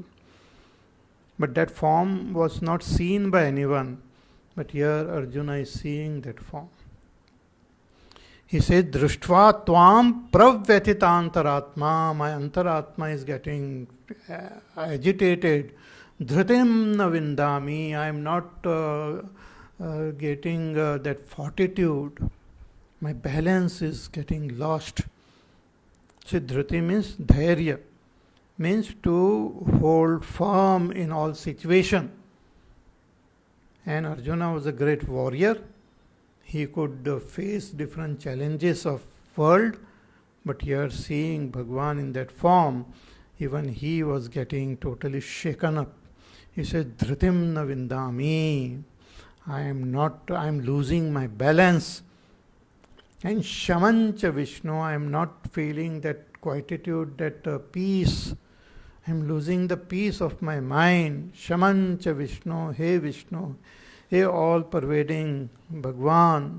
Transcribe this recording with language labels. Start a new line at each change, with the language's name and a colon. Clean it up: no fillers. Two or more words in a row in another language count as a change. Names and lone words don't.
English: But that form was not seen by anyone. But here Arjuna is seeing that form. He says,
Sanskrit: दृष्ट्वा त्वां प्रव्यथितान्तरात्मा.
English: My Antaratma is getting agitated.
Sanskrit: धृतिं न विन्दामि.
English: I am not getting that fortitude. My balance is getting lost. So dhriti means dhairya, means to hold firm in all situation. And Arjuna was a great warrior. He could face different challenges of world, but here seeing Bhagwan in that form, even he was getting totally shaken up. He said,
Sanskrit: धृतिं न विन्दामि.
English: I am losing my balance. And
Sanskrit: शमं च विष्णो,
English: I am not feeling that quietude, that peace. I am losing the peace of my mind.
Sanskrit: शमं च विष्णो,
English: Hey Vishnu, Hey all pervading Bhagwan.